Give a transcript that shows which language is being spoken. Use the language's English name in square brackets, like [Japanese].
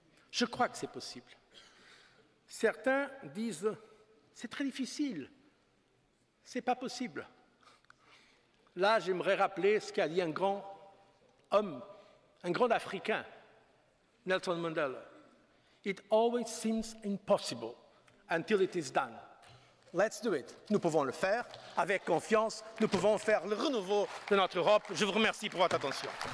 [French] Je crois que c'est possible. Certains disent « c'est très difficile, ce n'est pas possible ». Là, j'aimerais rappeler ce qu'a dit un grand homme, un grand Africain, Nelson Mandela. [English] It always seems impossible until it is done. Let's do it. [French] Nous pouvons le faire avec confiance. Nous pouvons faire le renouveau de notre Europe. Je vous remercie pour votre attention.